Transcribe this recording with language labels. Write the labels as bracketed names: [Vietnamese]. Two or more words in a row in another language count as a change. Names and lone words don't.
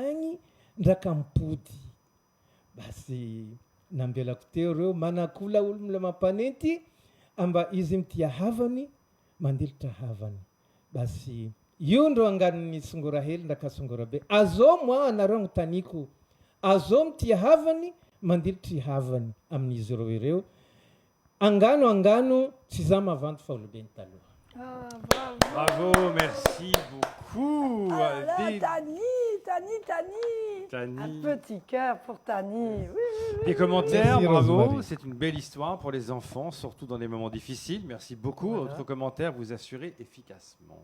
[Malagasy] agny ndraka mipody basy nambelako teo reo manakola olo mila mampanenty amba izy mitia havany mandilitra havany basy io ndro anganiny songora hely ndraka songora be azo moa anareo agnotaniko azo mitia havany mandilitry havany amin'izy reo ireo angano tsy za mavanto fa olobeny taloha [French] bravo merci beaucoup Tani Tani. Un petit cœur pour Tani. Oui. Des commentaires, Merci, bravo. Rosemary. C'est une belle histoire pour les enfants, surtout dans des moments difficiles. Merci beaucoup. Voilà. Autre commentaire, vous assurez efficacement.